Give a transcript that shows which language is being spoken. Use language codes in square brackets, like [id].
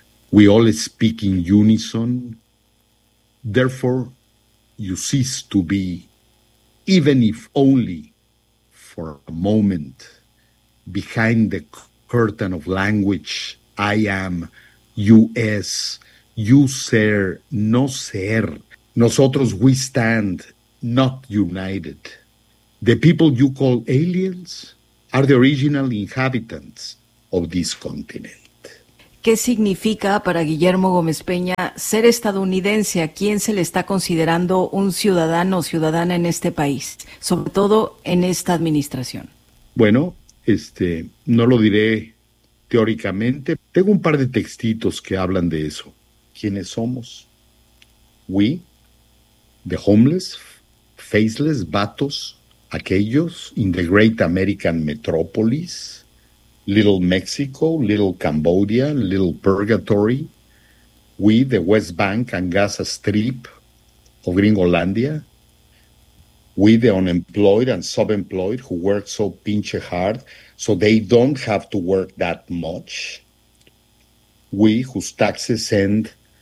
[en] We all speak in unison, therefore you cease to be, even if only for a moment, behind the curtain of language, I am U.S., you [es] ser, no ser. [en] Nosotros, we stand, not united. The people you call aliens are the original inhabitants of this continent. [es] ¿qué significa para Guillermo Gómez Peña ser estadounidense? ¿A quién se le está considerando un ciudadano o ciudadana en este país, sobre todo en esta administración? Bueno, no lo diré teóricamente. Tengo un par de textitos que hablan de eso. ¿Quiénes somos? [en] We, the homeless, faceless, vatos, aquellos in the great American metropolis, little Mexico, little Cambodia, little purgatory, we, the West Bank and Gaza Strip of Gringolandia, we, the unemployed and sub-employed who work so pinche hard so they don't have to work that much, we, whose taxes send